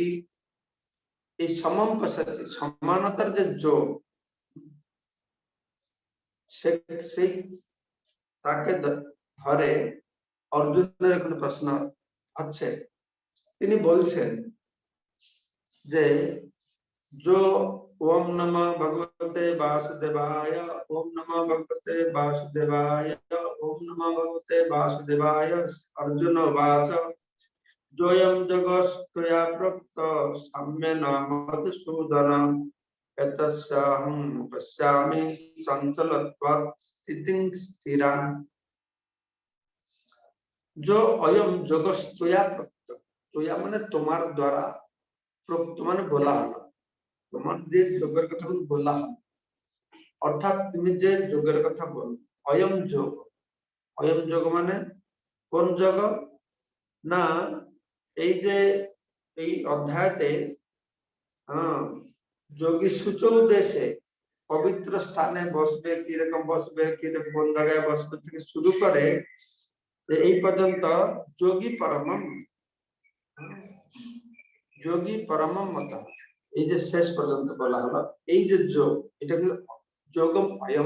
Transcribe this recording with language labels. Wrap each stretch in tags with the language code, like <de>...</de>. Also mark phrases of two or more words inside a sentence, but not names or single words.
<bn>এই সমম পশ্যতি সমানতার যে যোগ, সেই তাকে ধরে অর্জুনের এখন প্রশ্ন হচ্ছে। তিনি বলছেন যে</bn> <sa>जो ओम नमः भगवते वासुदेवाय, ओम नमः भगवते वासुदेवाय, ओम नमः भगवते वासुदेवाय। अर्जुन उवाच जोयं जगत्त्वया प्रोक्त साम्येन मधुसूदन एतस्याहं पश्यामि चञ्चलत्वात् स्थितिं स्थिरां। जो अयम जगत्त्वया प्रोक्त,</sa> <bn>তোয়া মানে তোমার দ্বারা, প্রোক্ত মানে বলা হলো, তোমার যে যোগের কথা বলা হলো, অর্থাৎ তুমি যে যোগের কথা বল। অয়ম যোগ মানে কোন যোগ? না এই যে এই অধ্যায়তে যোগী সূচৌ দেশে পবিত্র স্থানে বসবে, কিরকম বসবে, কিরকম কোন জায়গায় বসবে থেকে শুরু করে এই পর্যন্ত যোগী পরমম, যোগী পরমম মত, এই যে শেষ পর্যন্ত বলা হলো, এই যে যোগ, এটা হলো যোগম অয়ম।</bn>